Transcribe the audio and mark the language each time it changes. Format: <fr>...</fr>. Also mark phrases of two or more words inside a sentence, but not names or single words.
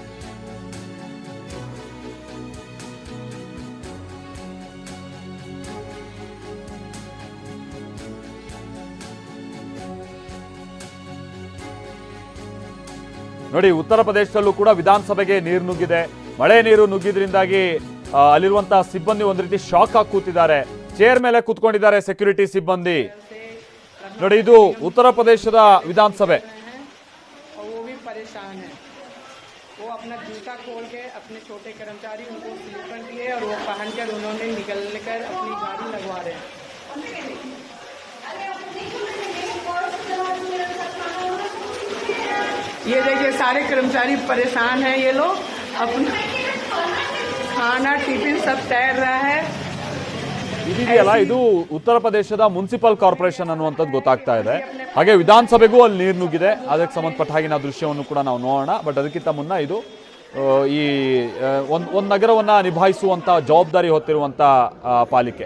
<kn>ನೋಡಿ, ಉತ್ತರ ಪ್ರದೇಶದಲ್ಲೂ ಕೂಡ ವಿಧಾನಸಭೆಗೆ ನೀರು ನುಗ್ಗಿದೆ. ಮಳೆ ನೀರು ನುಗ್ಗಿದ್ರಿಂದಾಗಿ ಅಲ್ಲಿರುವಂತಹ ಸಿಬ್ಬಂದಿ ಒಂದು ರೀತಿ ಶಾಕ್ ಆಗಿ ಕೂತಿದ್ದಾರೆ. ಚೇರ್ ಮೇಲೆ ಕೂತ್ಕೊಂಡಿದ್ದಾರೆ ಸೆಕ್ಯೂರಿಟಿ ಸಿಬ್ಬಂದಿ. ನೋಡಿ, ಇದು ಉತ್ತರ ಪ್ರದೇಶದ ವಿಧಾನಸಭೆ.</kn> <hi>वो अपना जूता खोल के अपने छोटे कर्मचारी उनको स्लीपर दिए और वो पहनकर उन्होंने निकलकर अपनी गाड़ी लगवा रहे हैं। ये देखिए, सारे कर्मचारी परेशान हैं। ये लोग अपना खाना टिफिन सब तैर रहा है।</hi> <kn>ಇದೆಯಲ್ಲ, ಇದು ಉತ್ತರ ಪ್ರದೇಶದ ಮುನ್ಸಿಪಲ್ ಕಾರ್ಪೊರೇಷನ್ ಅನ್ನುವಂಥದ್ದು ಗೊತ್ತಾಗ್ತಾ ಇದೆ. ಹಾಗೆ ವಿಧಾನಸಭೆಗೂ ಅಲ್ಲಿ ನೀರು ನುಗ್ಗಿದೆ. ಅದಕ್ಕೆ ಸಂಬಂಧಪಟ್ಟ ಹಾಗಿನ ದೃಶ್ಯವನ್ನು ಕೂಡ ನಾವು ನೋಡೋಣ. ಬಟ್ ಅದಕ್ಕಿಂತ ಮುನ್ನ ಇದು ಈ ಒಂದು ನಗರವನ್ನು ನಿಭಾಯಿಸುವಂಥ ಜವಾಬ್ದಾರಿ ಹೊತ್ತಿರುವಂಥ ಪಾಲಿಕೆ.</kn>